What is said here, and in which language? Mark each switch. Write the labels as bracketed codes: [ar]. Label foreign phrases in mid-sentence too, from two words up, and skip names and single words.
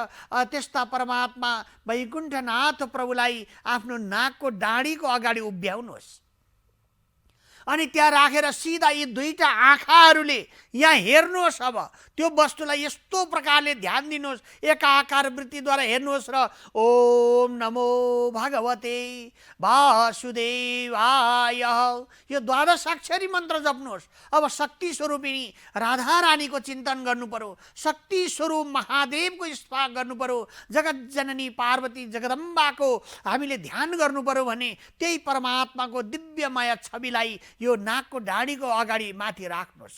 [ne] त्यस्ता परमात्मा वैकुण्ठनाथ प्रभुलाई आफ्नो नाकको डाँडीको अगाडि उभ्याउनुहोस्, अनि त्यहाँ राखेर सिधा यी दुईटा आँखाहरूले यहाँ हेर्नुहोस्। अब त्यो वस्तुलाई यस्तो प्रकारले ध्यान दिनुहोस्, एकाकार वृत्तिद्वारा हेर्नुहोस् र [sa] ओम नमो भगवते वासुदेवाय [ne] यो द्वादशाक्षरी मन्त्र जप्नुहोस्। अब शक्ति स्वरूपिणी राधा रानीको चिन्तन गर्नु पर्यो, शक्ति स्वरूप महादेवको स्मरण गर्नु पर्यो, जगत जननी पार्वती जगदम्बाको हामीले ध्यान गर्नु पर्यो भने त्यही परमात्माको दिव्यमय छविलाई यो नाकको डाँडीको अगाडि माथि राख्नुहोस्।